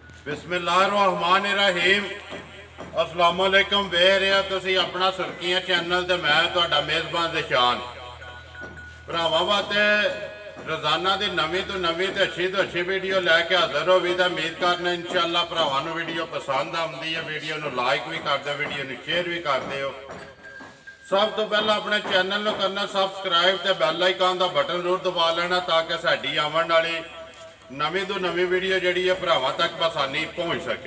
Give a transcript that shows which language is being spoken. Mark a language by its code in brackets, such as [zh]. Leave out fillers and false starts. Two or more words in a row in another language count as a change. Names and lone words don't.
[ar] بسم الله الرحمن الرحيم السلام عليكم [pa] ਵੇ ਰਹਾ ਤੁਸੀ ਅਪਨਾ ਸੁਰਖੀਆਂ ਚੈਨਲ ਤੇ ਮੈਂ ਤੁਹਾਡਾ ਮੇਜ਼ਬਾਨ ਜ਼ੀਸ਼ਾਨ ਭਰਾਵਾਂ ਵਾਸਤੇ ਰੋਜ਼ਾਨਾ ਕੀ ਨਵੀਂ ਤੋ ਅੱਛੀ ਵੀਡੀਓ ਲੈਕੇ ਹਾਜ਼ਰ ਹੋ ਭੀ ਤੋ ਉਮੀਦ ਕਰਨਾ ਇੰਸ਼ਾਅੱਲਾ ਭਰਾਵਾਂ ਨੂੰ ਵੀਡੀਓ ਪਸੰਦ ਆਤੀ ਹੈ। ਵੀਡੀਓ ਨੂੰ ਲਾਈਕ ਭੀ ਕਰ ਦੋ, ਵੀਡੀਓ ਨੂੰ ਸ਼ੇਅਰ ਭੀ ਕਰਤੇ ਹੋ। ਸਬ ਤੋ ਪਹਲਾ ਅਪਨੇ ਚੈਨਲ ਨੂੰ ਕਰਨਾ ਸਬਸਕ੍ਰਾਈਬ ਤੇ [en] bell icon [pa] ਕਾ ਬਟਨ ਜ਼ਰੂਰ ਦਬਾ ਲੈਣਾ ਤਾਕਿ ਸਾਡੀ ਆਵਨ ਵਾਲੀ ਨਵੀਂ ਤੋ ਨਵੀਂ ਵੀਡੀਓ ਜੀ ਹੈ ਭਰਾਵਾਂ ਤਕ ਆਸਾਨੀ ਪਹੁੰਚ ਸਕੇ।